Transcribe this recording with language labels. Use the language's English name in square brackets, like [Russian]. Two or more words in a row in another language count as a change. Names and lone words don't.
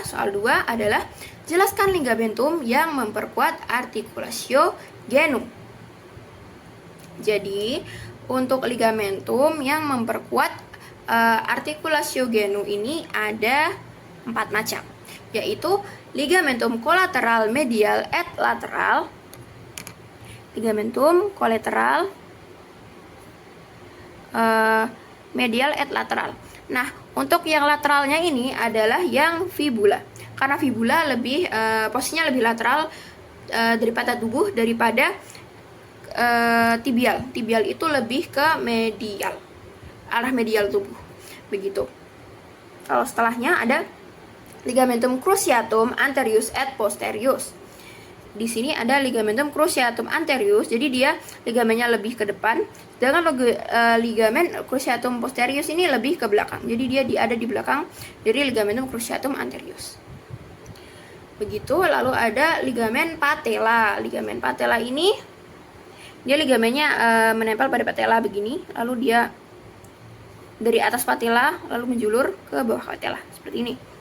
[Indonesian] Soal 2 adalah jelaskan ligamentum yang memperkuat artikulasio genu. Jadi, untuk ligamentum yang memperkuat artikulasio genu ini ada 4 macam, yaitu [Latin] ligamentum kolateral medial et lateral, ligamentum kolateral medial et lateral. [Indonesian] Nah, untuk yang lateralnya ini adalah yang fibula. Karena fibula lebih posisinya lebih lateral daripada tubuh daripada tibial. Tibial itu lebih ke medial, arah medial tubuh. Begitu. Kalau setelahnya ada [Latin] ligamentum cruciatum anterius et posterius. [Indonesian] Di sini ada [Latin] ligamentum cruciatum anterius, [Indonesian] jadi dia ligamennya lebih ke depan, sedangkan ligamen [Latin] cruciatum posterius [Indonesian] ini lebih ke belakang. Jadi dia ada di belakang dari [Latin] ligamentum cruciatum anterius. [Indonesian] Begitu. Lalu ada ligamen patella. Ligamen patella ini dia ligamennya menempel pada patella begini, lalu dia dari atas patella lalu menjulur ke bawah patella seperti ini.